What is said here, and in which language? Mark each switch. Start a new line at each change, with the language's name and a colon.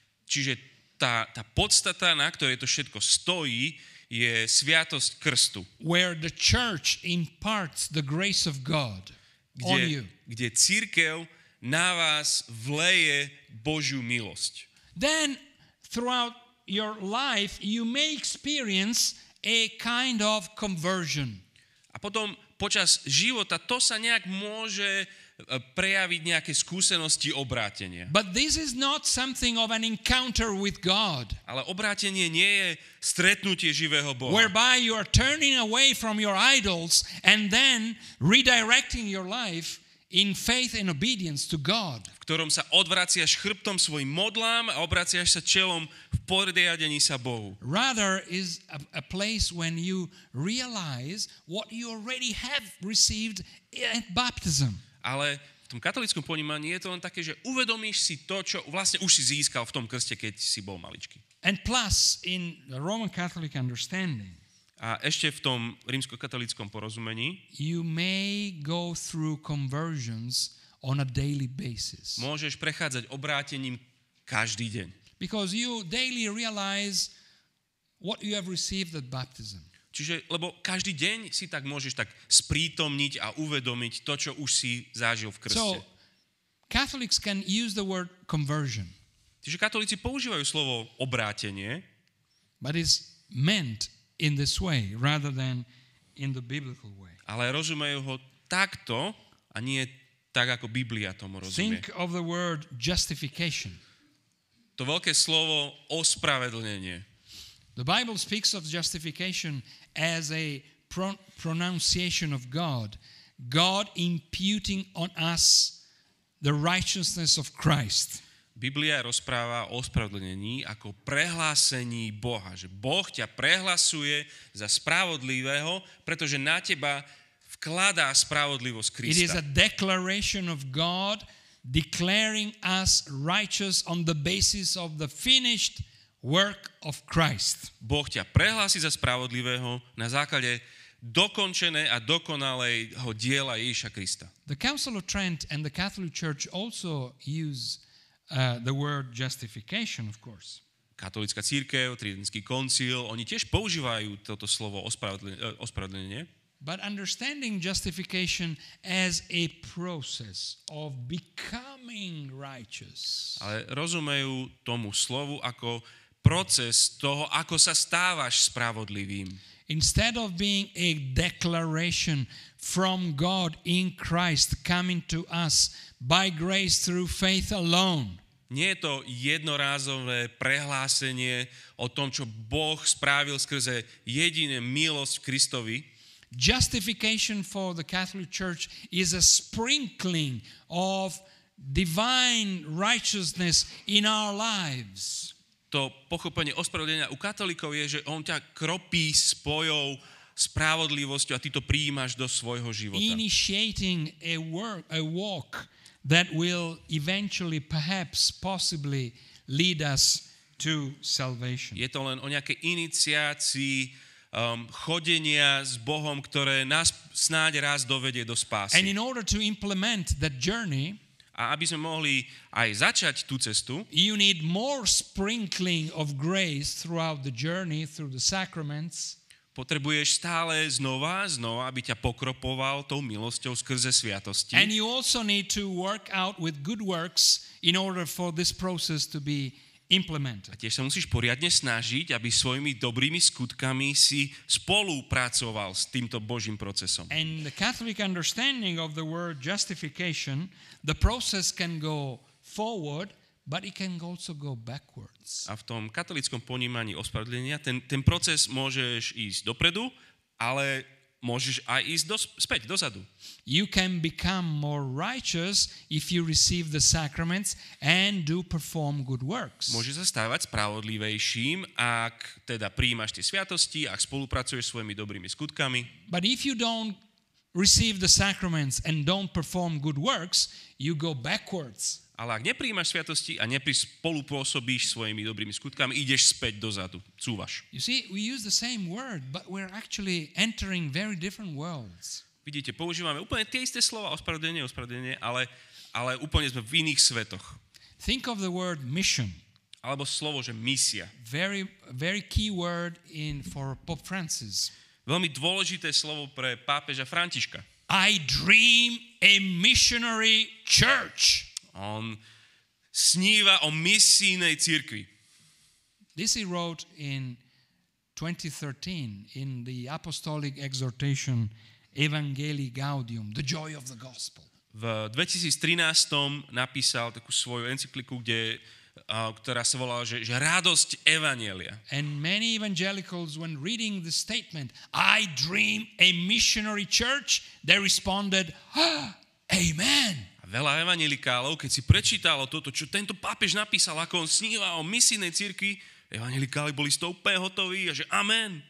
Slovak: Čiže tá podstata, na ktorej to všetko stojí, je sviatosť krstu.
English: Where the church imparts the grace of God on you.
Slovak: Kde cirkev na vás vleje Božiu milosť.
English: Then throughout your life you may experience a kind of conversion.
Slovak: A potom počas života to sa nejak môže prejaviť nejaké skúsenosti obrátenia.
English: But this is not something of an encounter with God,
Slovak: Ale obrátenie nie je stretnutie živého Boha.
English: whereby you are turning away from your idols and then redirecting your life in faith and obedience to God.
Slovak: V ktorom sa odvraciaš chrbtom svojim modlám a obraciaš sa čelom v podriadení sa Bohu.
English: Rather is a place when you realize what you already have received at baptism.
Slovak: Ale v tom katolíckom ponímaní je to len také, že uvedomíš si to, čo vlastne už si získal v tom krste, keď si bol maličký.
English: And plus, in the Roman Catholic understanding,
Slovak: A ešte v tom rímskokatolíckom porozumení
English: you may go through conversions on a daily basis.
Slovak: môžeš prechádzať obrátením každý deň.
English: Because you daily realize what you have received at baptism.
Slovak: Čiže, lebo každý deň si tak môžeš tak sprítomniť a uvedomiť to, čo už si zažil v krste.
English: So, Catholics can use the word conversion,
Slovak: Čiže katolíci používajú slovo obrátenie,
English: but it's meant in this way rather than in the biblical way.
Slovak: ale rozumejú ho takto a nie tak, ako Biblia tomu rozumie.
English: Think of the word justification.
Slovak: To veľké slovo ospravedlnenie.
English: The Bible speaks of justification as a pronunciation of God, God imputing on us the righteousness of Christ.
Slovak: Biblia rozpráva o ospravedlnení ako prehlásení Boha, že Boh ťa prehlasuje za spravodlivého, pretože na teba vkladá spravodlivosť
English: It is
Slovak: Krista.
English: a declaration of God declaring us righteous on the basis of the finished work of Christ.
Slovak: Boh ťa prehlási za spravodlivého na základe dokončené a dokonalého diela Ježiša Krista.
English: The Council of Trent and the Catholic Church also use the word justification, of course.
Slovak: Katolícka cirkev, Tridentský koncil, oni tiež používajú toto slovo ospravedlnenie,
English: But understanding justification as a process of becoming righteous.
Slovak: ale rozumejú tomu slovu ako proces toho, ako sa stávaš spravodlivým.
English: Instead of being a declaration from God in Christ coming to us by grace through faith alone.
Slovak: Nie je to jednorázové prehlásenie o tom, čo Boh spravil skrze jediné milosť v Kristovi.
English: Justification for the Catholic Church is a sprinkling of divine righteousness in our lives.
Slovak: To pochopenie ospravedlenia u katolíkov je, že on ťa kropí spojou spravodlivosťou a ty to prijímaš do svojho života.
English: Initiating a walk that will eventually, perhaps, possibly lead us to salvation.
Slovak: Je to len o nejakej iniciácii chodenia s Bohom, ktoré nás snáď raz dovedie do spásy.
English: And in order to implement that journey,
Slovak: a aby sme mohli aj začať tú cestu,
English: you need more sprinkling of grace throughout the journey, through the sacraments.
Slovak: Potrebuješ stále znova, aby ťa pokropoval tou milosťou skrze sviatosti.
English: And you also need to work out with good works in order for this process to be implemented.
Slovak: A tiež sa musíš poriadne snažiť, aby svojimi dobrými skutkami si spolupracoval s týmto Božím procesom.
English: And the Catholic understanding of the word justification, the process can go forward, but it can also go backwards.
Slovak: A v tom katolíckom ponímaní ospravedlnenia ten proces môžeš ísť dopredu, ale môžeš aj ísť späť, dozadu.
English: You can become more righteous if you receive the sacraments and do perform good works.
Slovak: Môžeš sa stávať spravodlivejším, ak teda prijímaš tie sviatosti, ak spolupracuješ svojimi dobrými skutkami.
English: But if you don't receive the sacraments and don't perform good works, you go backwards.
Slovak: Ale ak neprijímaš sviatosti a spolupôsobíš svojimi dobrými skutkami, ideš späť dozadu, cúvaš.
English: You see, we use the same word, but we're actually entering very different worlds.
Slovak: Vidíte, používame úplne tie isté slova, ospravedlnenie, ale úplne sme v iných svetoch.
English: Think of the word mission.
Slovak: Alebo slovo, že misia.
English: Very, very key word for Pope Francis.
Slovak: Veľmi dôležité slovo pre pápeža Františka.
English: I dream a missionary church.
Slovak: On sníva o misijnej cirkvi.
English: This he wrote in 2013 in the apostolic exhortation Evangelii Gaudium, the joy of the gospel.
Slovak: V 2013 napísal takú svoju encykliku, ktorá sa volala, že radosť evanjelia.
English: And many evangelicals, when reading the statement, I dream a missionary church, they responded, Amen.
Slovak: A veľa evanjelikálov, keď si prečítalo toto, čo tento pápež napísal, ako on sníva o misijnej cirkvi, evanjelikáli boli z toho úplne hotoví a že amen.